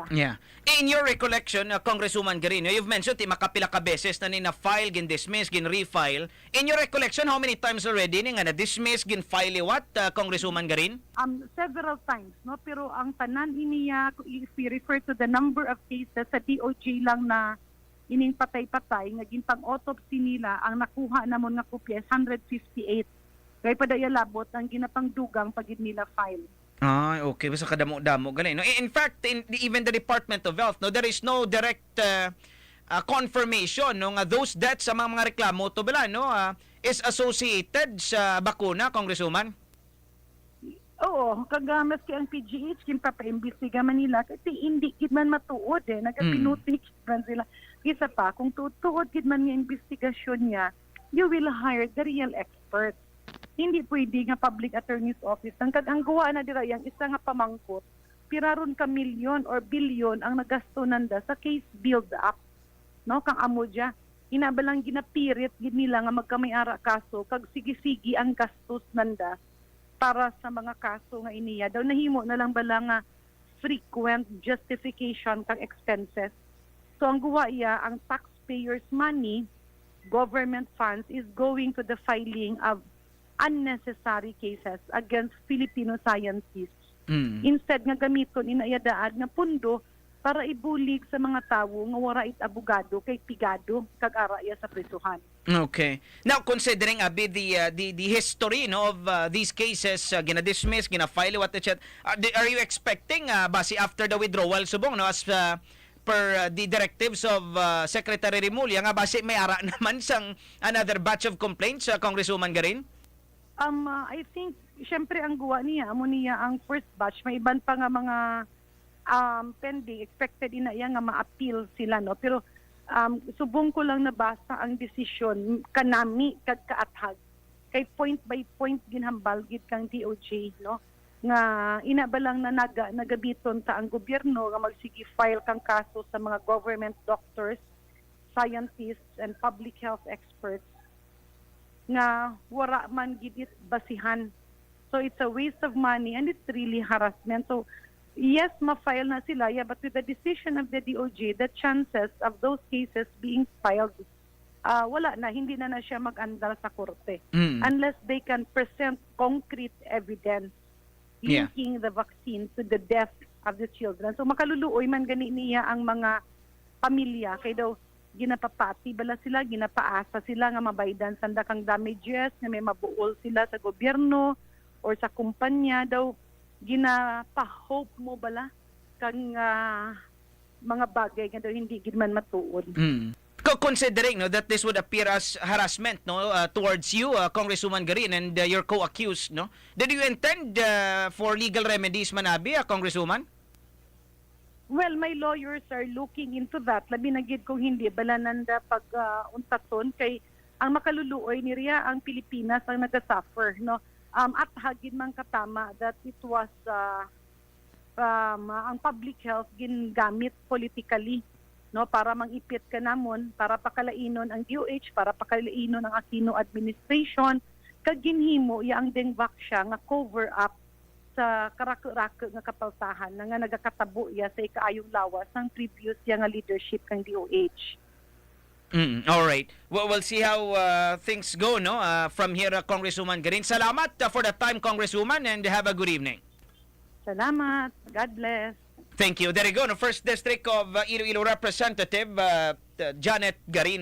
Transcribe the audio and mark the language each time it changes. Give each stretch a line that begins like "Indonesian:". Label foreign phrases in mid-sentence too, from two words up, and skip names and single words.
English: Yeah. In your recollection, Congresswoman Garino, you've mentioned
Hiligaynon: makapila ka beses na ni-file, gin-dismiss, gin-refile.
English: In your recollection, how many times already
Hiligaynon: ni nga na-dismiss, gin-file
English: what, Congresswoman Garin? Several times,
Hiligaynon: no? Pero ang tanan iniya,
English: if we refer to the number of cases
Hiligaynon: sa DOJ lang na ining patay-patay, nga ginpang autopsy nila, ang nakuha namon nga kopya 158. Kaya padaya labot ang ginapang dugang pagid nila file. Okay. Basta kadamo-damo. Galing. No?
English: In fact, even the Department of Health, no, there is no direct confirmation no, nga those deaths
Hiligaynon: sa mga reklamo to bala,
English: no, is associated
Hiligaynon: sa bakuna,
English: Congresswoman?
Hiligaynon: Oo, kagamas kay ang PGH, kinpapa-imbestiga man nila, kasi hindi kid man matuod nagapinutik man sila. Isa pa, kung tutuod kid man nga investigasyon niya,
English: you will hire the real expert.
Hiligaynon: Hindi pwede nga Public Attorney's Office. Ang gawa na dira yang isa nga pamangkot, piraron ka milyon or bilyon ang nagasto nanda sa
English: case build-up.
Hiligaynon: No, kang amo dya. Inabalang ginapirit gid nila nga magkamay-ara kaso, kag sige-sige ang gastos nanda para sa mga kaso nga iniya. Daw nahimo na lang bala nga
English: frequent justification
Hiligaynon: kang expenses.
English: So
Hiligaynon: ang guwa iya, ang
English: taxpayers' money, government funds, is going to the filing of unnecessary cases against Filipino scientists.
Hiligaynon: Instead nga gamiton inayadaad nga pundo para ibulig sa mga tawo nga wara it abogado kay pigado kag araya sa prisuhan.
English: Okay. Now, considering the history no, of these cases,
Hiligaynon: gina-dismiss, gina-file,
English: what etc., are you expecting, base after the withdrawal, subong, no, as per the directives of Secretary Rimulya,
Hiligaynon: nga base may ara naman sang
English: another batch of complaints, Congresswoman Garin? I think,
Hiligaynon: syempre ang guwa niya, amo niya ang
English: first batch,
Hiligaynon: may iban pa nga mga pending, expected inaya nga ma-appeal sila, no? Pero subong ko lang nabasa ang desisyon kanami kag kaathag. Kay point by point ginhambal gid kang DOJ, no? Nga inabalang na nagabiton ta ang gobyerno nga magsige file kang kaso sa mga
English: government doctors, scientists, and public health experts
Hiligaynon: nga wara man gid basihan.
English: So it's a waste of money and it's really harassment. So yes,
Hiligaynon: ma-file na sila,
English: yeah, but with the decision of the DOJ, the chances of those cases being filed,
Hiligaynon: wala na, hindi na siya mag-andal sa korte.
English: Unless they can present concrete evidence linking the vaccine to the death of the children.
Hiligaynon: So makaluluoy man gani niya ang mga pamilya, kay daw ginapapati bala sila, ginapaasa sila nga mabaydan sanda kang damages, nga may mabuol sila sa gobyerno or sa kumpanya daw. ginapahope mo bala kang mga bagay nga daw hindi gid man matuod.
English: Considering that this would appear as harassment towards you, Congresswoman Garin, and your co-accused, no? Did you intend for legal remedies, Manabi, Congresswoman? Well, my lawyers are looking into that.
Hiligaynon: Labi na gid kung hindi balananda pag untaton kay ang makaluluoy ni Ria ang Pilipinas ang nagasuffer, no? At hagin man katama
English: that it was
Hiligaynon: ang
English: public health
Hiligaynon: gingamit politically, no, para mangipit ka namon, para pakalainon ang DOH, para pakalainon ang Aquino administration, kag ginhimo ya ang dengvak siya nga
English: cover up
Hiligaynon: sa karako-rako nga kapaltahan na nga nagakatabo ya sa ikaayong lawas ng previous ya nga leadership kang DOH.
English: All right. Well, we'll see how things go, no? From here, Congresswoman Garin. Salamat for the time, Congresswoman, and have a good evening. Salamat. God bless. Thank you. There you go. No, First District of Iloilo Representative Janet Garin.